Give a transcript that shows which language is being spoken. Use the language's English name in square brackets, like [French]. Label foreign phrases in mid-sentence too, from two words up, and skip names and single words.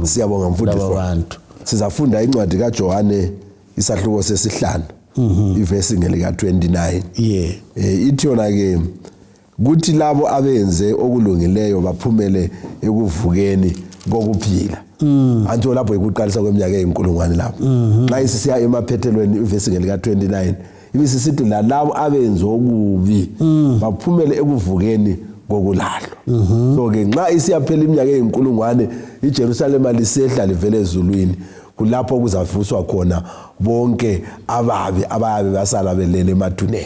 [North Ndebele] siyabonga mfundisi abantu sizafunda incwadi kaJohane isahluko sesihlanu ivesi ngelika 29 ithi yona ke kuthi labo abenze okulungileyo baphumele ekuvukeni kokuphila anto lapho ikuqalisa kweminyaka eyinkulungwane lapho nxa isisiya emaphethelweni ivesi ngelika 29 ibisisithi labo abenze okubi baphumele ekuvukeni kokulalwa so ke nxa isiyaphela iminyaka eyinkulungwane iJerusalem lisehla livele ezulwini kulapho kuzavuswa khona bonke ababe basala belele emathuneni